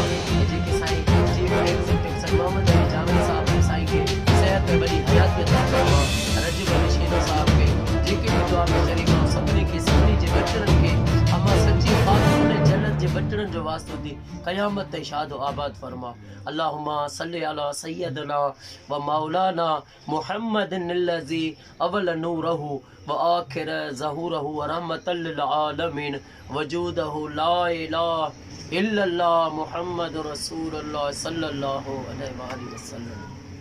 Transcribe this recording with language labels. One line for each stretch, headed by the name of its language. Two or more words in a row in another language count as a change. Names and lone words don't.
Sindhi: जेके साईं मोहम्मद अली जावेद साहब साईं खे सेहत में बड़ी हयातियत अता फरमा। रजब अली शेनो साहब खे जेके भी दुआ में शरीक आहिनि सभिनी खे सभिनी जे बचड़नि खे अमा सच्ची ख़ातून जन्नत जे बचड़नि जो वास्तो थी क़यामत ताईं शाद आबाद फरमा।
Arabic: اللهم صل على سيدنا ومولانا محمد الذي أول نوره وآخر ظهوره ورحمة للعالمين وجوده لا إله إلا الله محمد رسول الله صلى الله عليه وسلم.